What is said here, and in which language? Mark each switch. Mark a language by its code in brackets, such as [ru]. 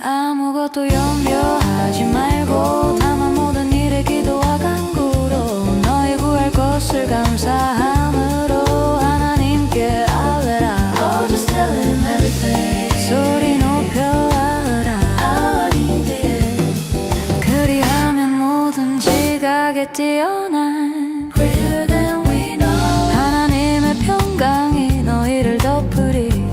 [ko] 아무것도 염려하지 말고 나만 모든 일에 기도와 간구로 너의 구할 것을 감사함으로 하나님께 알려라. [en] Oh, just tell him everything. [ko] 소리 높여 알려라. [en] I need it. [ko] 그리하면 모든 지각에 뛰어난 [en] Greater than we know. [ko] 하나님의 평강이 너희를 덮으리.